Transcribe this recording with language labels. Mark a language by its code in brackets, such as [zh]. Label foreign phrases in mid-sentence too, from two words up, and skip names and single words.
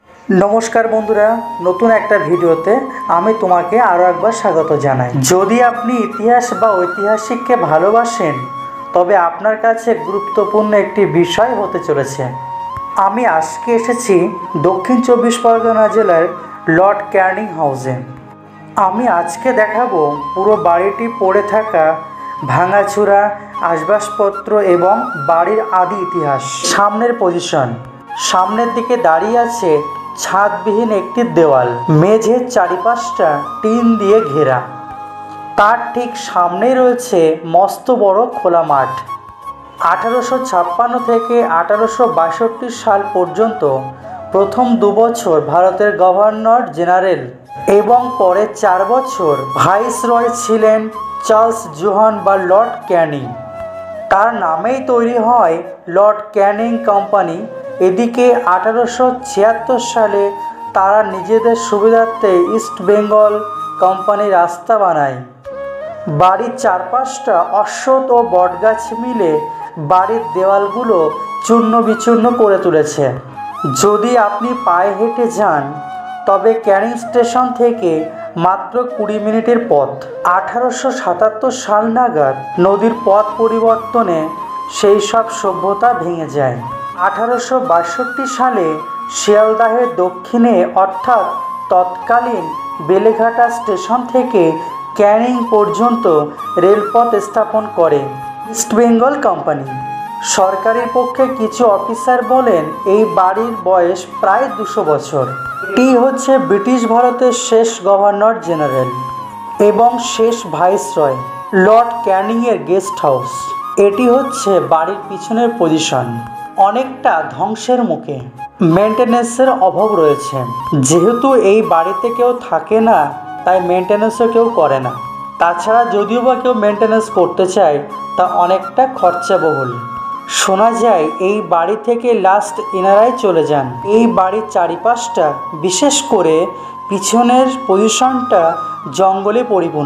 [bn] নমস্কার বন্ধুরা নতুন এক ভিডিওতে আমি তুম্হে আরো একবার স্বাগত জানাই। যদি আপনি ইতিহাস বা ঐতিহাসিক কে ভালোবাসেন তবে আপনার কাছে গুরুত্বপূর্ণ এক বিষয় হতে চলেছে। আমি আজকে এসেছি দক্ষিণ চব্বিশ পরগনা জেলার লর্ড ক্যানিং হাউসে। আমি আজকে দেখাবো পুরো বাড়িটি পড়ে থাকা ভাঙাচোরা আসবাবপত্র এবং বাড়ির আদি ইতিহাস। সামনের পজিশন, সামনের দিকে দাঁড়িয়ে আছে ছাদবিহীন এক দেওয়াল, মেঝের চারিপাশটা টিন দিয়ে ঘেরা। তার ঠিক সামনে রয়েছে মস্ত বড় খোলা মাঠ। 1856 থেকে 1862 সাল পর্যন্ত প্রথম 2 বছর ভারতের গভর্নর জেনারেল এবং পরে 4 বছর ভাইসরয় ছিলেন চার্লস জোহান বা লর্ড ক্যানিং। তার নামেই তৈরি হয় লর্ড ক্যানিং কোম্পানি। এদিকে 1876 সালে তারা নিজেদের সুবিধার্থে ইস্ট বেঙ্গল কোম্পানি রাস্তা বানায়। বাড়ির চারপাশটা অশ্বত্থ অর বটগাছ মিলে বাড়ির দেওয়ালগুলো চূর্ণ বিচূর্ণ করে तुलेছে। যদি আপনি পায়ে हेঁটে যান তবে ক্যানিং স্টেশন থেকে মাত্র 20 মিনিটের পথ। 1877 সাল নাগাদ নদীর পথ পরিবর্তনে সেই সব সভ্যতা ভেঙে যায়। 1862 সালে শিয়ালদহের দক্ষিণে অর্থাৎ তৎকালীন বেলেঘাটা স্টেশন থেকে ক্যানিং পর্যন্ত রেলপথ স্থাপন করে ইস্ট বেঙ্গল কোম্পানি। সরকারি পক্ষে কিছু অফিসার বলেন এই বাড়ির বয়স প্রায় 200 বছর। এটি হচ্ছে ব্রিটিশ ভারতের শেষ গভর্নর জেনারেল এবং শেষ ভাইসরয় লর্ড ক্যানিংয়ের গেস্ট হাউস। এটি হচ্ছে বাড়ির পিছনের পজিশন। অনেকটা ধ্বংসের মুখে, मेंटेनेंसের अभाव रयेছে। जेहेतु এই বাড়িতে কেউ থাকে না তাই মেইনটেনেন্সও কেউ করে না। তাছাড়া যদিও বা কেউ মেইনটেনেন্স করতে চায় তা অনেকটা খরচাবহুল। শোনা যায় এই বাড়ি থেকে লাস্ট ইনারাই চলে যান। এই বাড়ির চারিপাশটা বিশেষ করে পিছনের পজিশনটা জঙ্গলে পরিপূর্ণ।